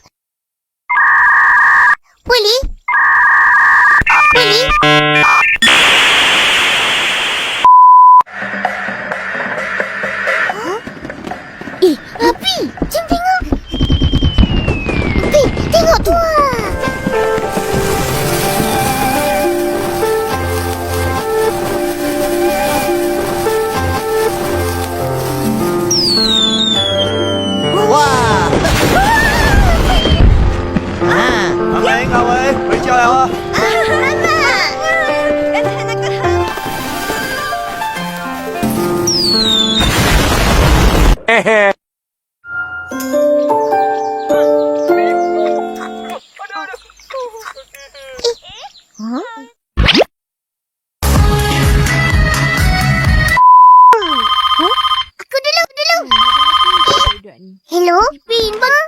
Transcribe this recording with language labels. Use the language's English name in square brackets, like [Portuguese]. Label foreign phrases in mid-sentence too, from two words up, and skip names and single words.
[Malay] Boleh? Api! Jom tengok! Api, tengok tu! Wow! [Chinese] 阿明、阿伟，回家了啊！嘿嘿。 [Malay] Aku dulu. Hello, Upin bang.